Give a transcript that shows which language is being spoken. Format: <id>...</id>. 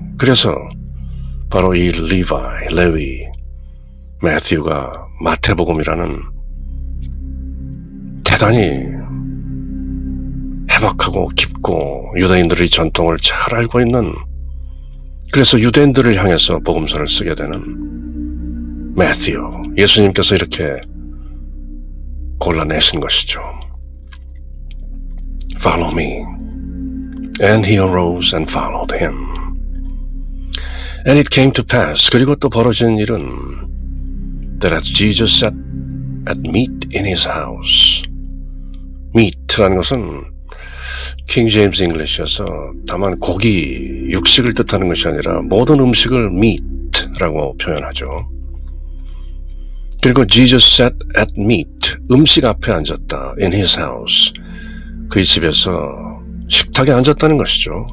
<ko>그래서 바로 이 리바이, 레위, 매튜가 마태복음이라는 대단히 해박하고 깊고 유대인들의 전통을 잘 알고 있는, 그래서 유대인들을 향해서 복음서를 쓰게 되는 매튜, 예수님께서 이렇게 골라내신 것이죠.</ko> <en>Follow me. And he arose and followed him. And it came to pass,</en> <ko>그리고 또 벌어진 일은</ko> <en>that as Jesus sat at meat in his house.</en> <ko>meat라는 것은 킹 제임스 잉글리시여서 다만 고기, 육식을 뜻하는 것이 아니라 모든 음식을 meat라고 표현하죠. 그리고</ko> <en>Jesus sat at meat,</en> <ko>음식 앞에 앉았다.</ko> <en>in his house,</en> <ko>그의 집에서 식탁에 앉았다는 것이죠.</ko>